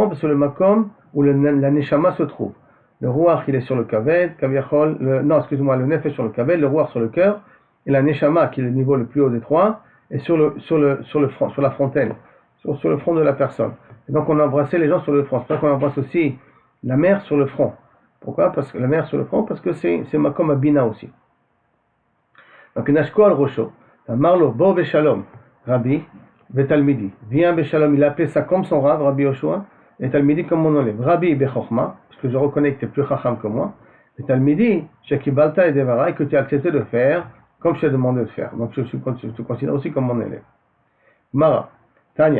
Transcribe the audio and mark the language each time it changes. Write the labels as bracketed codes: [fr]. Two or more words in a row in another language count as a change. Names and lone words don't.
[fr] Parce que c'est le makom où la neshama se trouve. Le ruach, il est sur le kaved, le nef est sur le kaved, le ruach sur le cœur, et la neshama, qui est le niveau le plus haut des trois, est sur le front, sur la frontelle, sur le front de la personne. Et donc on embrassait les gens sur le front. C'est pour ça qu'on embrasse aussi la mère sur le front. Pourquoi? Parce que la mère sur le front, parce que c'est [he] מקום הבינה [fr] aussi. [he] Donc נשקו על ראשו אמר לו בוא בשלום רבי ותלמידי. [fr] Viens beshalom, il a appelé ça comme son rave, Rabbi Yoshua, et talmidi comme mon élève. [he] רבי בחכמה, [fr] parce que je reconnais que tu es plus chacham que moi. Et [he] ותלמידי שקיבלת את דבריי, [fr] et que tu as accepté de faire comme je t'ai demandé de faire. Donc je te considère aussi comme mon élève. [he] מאי תניא.